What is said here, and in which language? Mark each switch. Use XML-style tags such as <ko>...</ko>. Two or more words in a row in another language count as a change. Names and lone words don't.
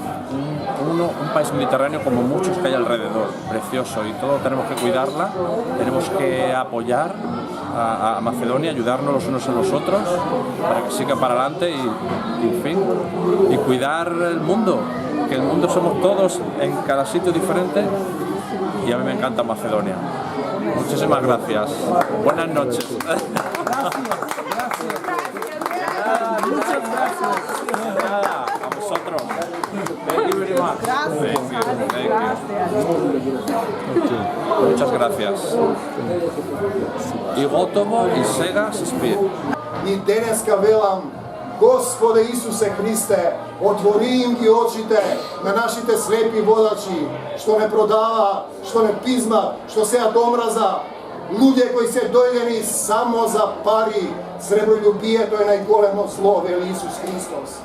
<es>Un país mediterráneo como muchos que hay alrededor, precioso, y todo tenemos que cuidarla, tenemos que apoyar a Macedonia, ayudarnos los unos a los otros para que siga para adelante y en fin, y cuidar el mundo, que el mundo somos todos en cada sitio diferente y a mí me encanta Macedonia. Muchísimas gracias. Buenas noches. A vosotros.</es> <en>Thank you very much. Thank you.</en> <es>Muchas gracias.</es> <mk>И готово, и сега се спие. И денеска велам, Господе Исусе Христе, отвори им ги очите на нашите слепи водачи, што не продава, што не пизма, што сеат омраза, луѓе кои се дојдени само за пари, среброљубието е најголемо зло, вели Исус Христос.</mk>